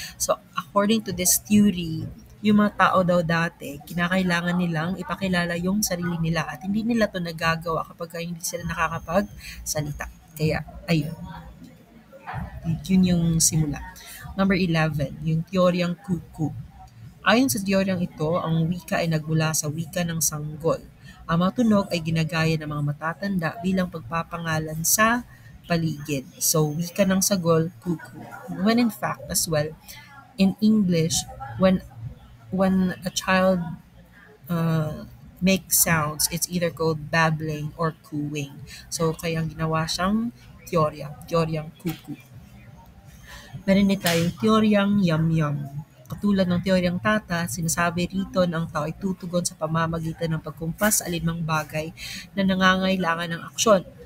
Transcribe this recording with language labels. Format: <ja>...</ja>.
<tl>So,</tl> <en>according to this theory,</en> <tl>yung mga tao daw dati, kinakailangan nilang ipakilala yung sarili nila at hindi nila to nagagawa kapag hindi sila nakakapagsalita. Kaya, ayun. Yun yung simula. Number 11, yung teoryang kuku. Ayon sa teoryang ito, ang wika ay nagmula sa wika ng sanggol. Ang mga tunog ay ginagaya ng mga matatanda bilang pagpapangalan sa paligid. So, wika ng sagol, kuku.</tl> <en>When in fact, as well, in English, when a child makes sounds, it's either called babbling or cooing.</en> <tl>So, kaya ginawa siyang teoryang kuku. Meron din tayong teoryang yam-yam. Katulad ng teoryang tata, sinasabi rito na ang tao ay tutugon sa pamamagitan ng pagkumpas sa alinmang bagay na nangangailangan ng aksyon.</tl>